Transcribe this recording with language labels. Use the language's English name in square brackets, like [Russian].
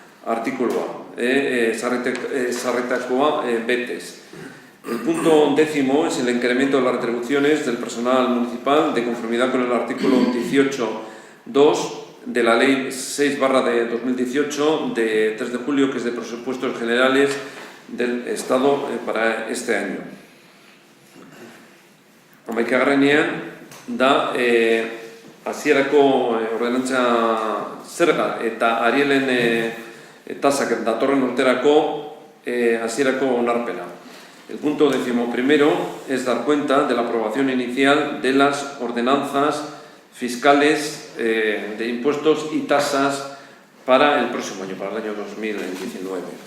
[Basque] artikulua ezarritakoa betez. [Spanish] El punto 10 es el incremento de las retribuciones del personal municipal de conformidad con el artículo 18.2 de la Ley 6/2018 de 3 de julio, que es de presupuestos generales del Estado para este año. [Basque] Amaikagarrenean da hasierako ordenantza zerga eta arielen tasak datorren urterako hasierako onarpena. [Spanish] El punto 11 es dar cuenta de la aprobación inicial de las ordenanzas fiscales de impuestos y tasas para el próximo año, para el año 2019.